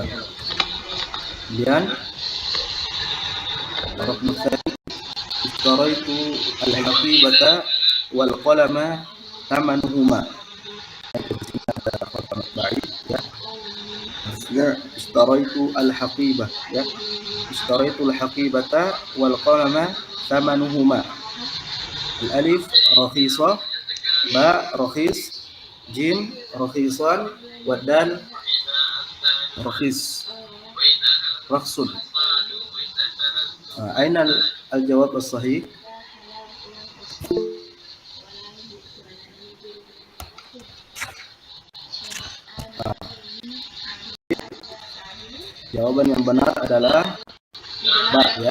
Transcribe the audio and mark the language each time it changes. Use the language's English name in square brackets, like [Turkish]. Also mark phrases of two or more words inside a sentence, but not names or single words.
[Arabic] Kemudian الرقم الثاني اشتريت الحقيبة والقلم ثمنهما. [Indonesian] Ada kata baik ya. Maksudnya [Arabic] اشتريت الحقيبة [Indonesian] ya. [Arabic] اشتريت الحقيبة والقلم ثمنهما. الألف رخيصة باء رخيص جيم رخيصان ودال رخيص رخص. أين الجواب الصحيح? [Indonesian] Jawaban yang benar adalah ba, ya.